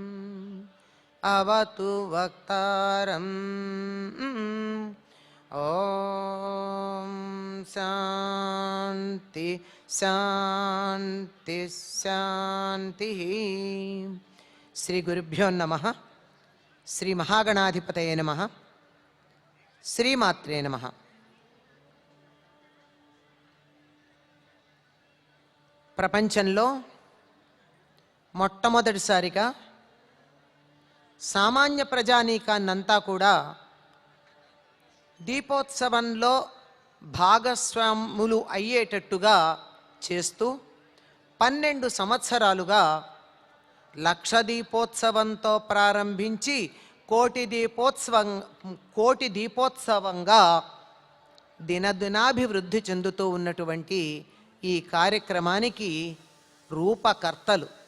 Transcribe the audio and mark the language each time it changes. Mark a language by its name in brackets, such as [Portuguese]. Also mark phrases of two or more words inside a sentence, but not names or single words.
[Sanskrit] अवतु वक्तारम् ओम शांति शांति शांति. श्री गुरुभ्यो नमः. श्री महागणाधिपतये नमः. श्रीमात्रे नमः. [Telugu] ప్రపంచంలో మొట్టమొదటిసారిగా సామాన్య ప్రజానీకాన్నంతా కూడా దీపోత్సవంలో భాగస్వాములు అయ్యేటట్టుగా చేస్తూ 12 సంవత్సరాలుగా లక్ష దీపోత్సవంతో ప్రారంభించి కోటి దీపోత్సవంగా దినదినాభివృద్ధి చెందుతూ ఉన్నటువంటి ఈ కార్యక్రమానికి రూపకర్తలు.